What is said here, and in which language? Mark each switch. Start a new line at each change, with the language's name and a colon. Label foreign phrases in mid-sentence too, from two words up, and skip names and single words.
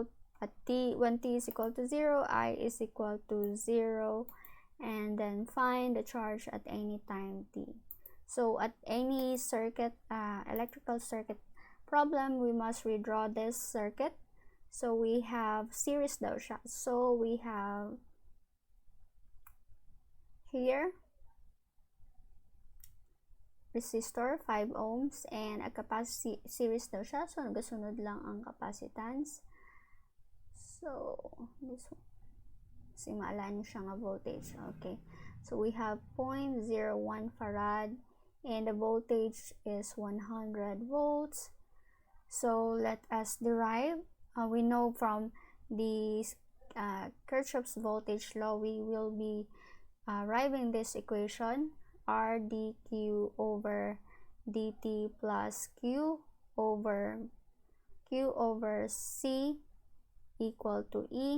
English: At T, when T is equal to 0, I is equal to 0, and then find the charge at any time T. So at any circuit, electrical circuit problem, we must redraw this circuit. So we have series
Hiligaynon: daw siya.
English: So we have here resistor 5 ohms and a capacity series
Hiligaynon: daw siya. So nagasunod lang ang capacitance.
English: So this one,
Hiligaynon: kasi maalaan siya nga voltage. Okay.
English: So we have 0.01 farad and the voltage is 100 volts. So let us derive. We know from the Kirchhoff's voltage law, we will be arriving this equation, R dq over dt plus Q over C equal to E.